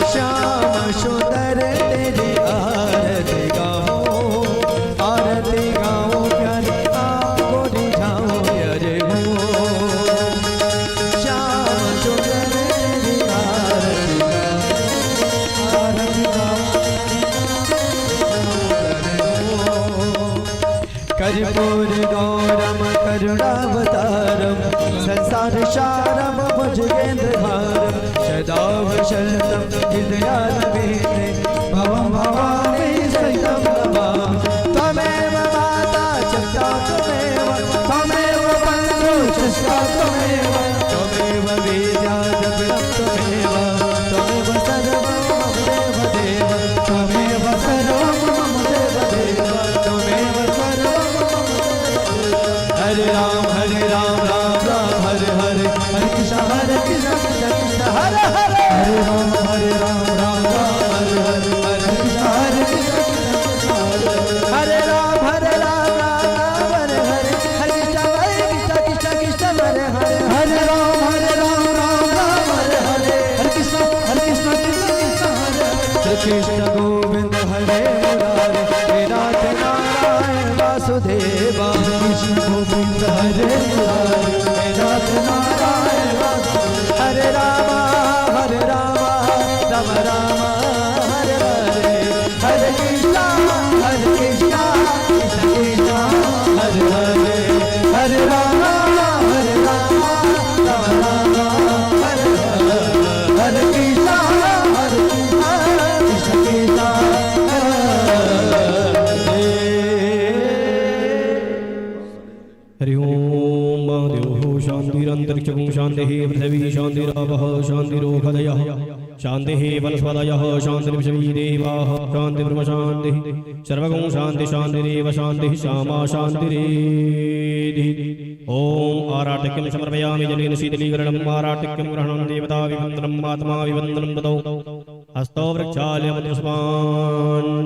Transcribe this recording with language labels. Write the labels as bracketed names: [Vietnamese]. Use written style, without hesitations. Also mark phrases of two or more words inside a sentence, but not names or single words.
[Hindi] श्याम सुंदर तेरी आरती गाऊं, आरती गाऊं प्यारे आपको रिझाऊं प्यारे। श्याम सुंदर तेरी आरती गाऊं, आरती गाऊं [Sanskrit] कर्पूर गौरम करुणावतारम संसार सारम भुजगेन्द्रहारम सदा वसंतम हृदयारविंदे भवं भवानी सहितं नमामि। त्वमेव माता च त्वमेव, त्वमेव बन्धु च त्वमेव, त्वमेव विद्या च त्वमेव, त्वमेव सर्वं मम देवदेव, त्वमेव सर्वं मम देवदेव, त्वमेव सर्वं मम देवदेव। हरे राम राम राम हरे हरे, हरे कृष्ण कृष्ण कृष्ण हरे हरे, हरे राम राम राम हरे हरे, हरे कृष्ण कृष्ण हरे राम राम हरे हरे, हरे कृष्ण कृष्ण कृष्ण हरे हरे, हरे राम राम हरे हरे, हरे कृष्ण कृष्ण कृष्ण हरे। श्री कृष्ण गोविंद हरे मुरारे, हे नाथ नारायण वासुदेवा। कृष्ण गोविंद हरे मुरारे, हे नाथ नारायण वासुदेवा। हरे राम राम राम हरे हरे, हरे कृष्ण कृष्ण कृष्ण हरे हरे, हरे राम राम राम हरे हरे, हरे कृष्ण कृष्ण कृष्ण हरि ओम महादेव शांतिरंतरिक्षं शांतिः पृथिवी शांतिरापः शांतिरोषधयः शांतिः वनस्पतयः शांतिर्विश्वे देवाः शांतिर्ब्रह्म शांतिः सर्वगं शांति शांतिरेव शांतिः श्यामा शांतिरेधि। ओम आराटिक्यं समर्पयामि जलेन शीतलीकरणम् आराटिक्यं ग्रहणं देवता विवन्दनम् आत्मा विवन्दनं ददौ हस्तो वृक्षालयमनुष्पाञ्जलिं।